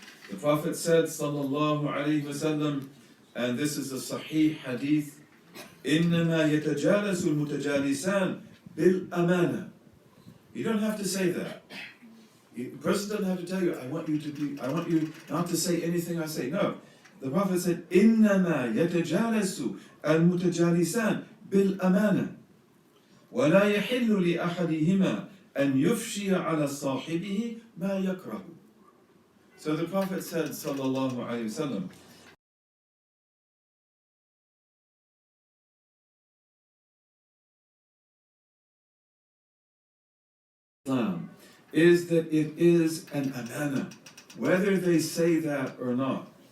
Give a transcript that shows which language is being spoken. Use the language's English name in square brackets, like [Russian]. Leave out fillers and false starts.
[English] The Prophet said, sallallahu alayhi wasallam, and this is a sahih hadith, [Arabic] إِنَّمَا يَتَجَالَسُ الْمُتَجَالِسَانِ بِالْأَمَانَةِ. [English] You don't have to say that. The person doesn't have to tell you, I want you not to say anything I say. No. The Prophet said, [Arabic] إِنَّمَا يَتَجَالَسُ الْمُتَجَالِسَانِ بِالْأَمَانَةِ وَلَا يَحِلُّ لِأَحَدِهِمَا أَنْ يُفْشِيَ عَلَى صَاحِبِهِ مَا يَكْرَهُ. [English] So the Prophet said, sallallahu alayhi wasallam, Islam is that it is an amana, whether they say that or not.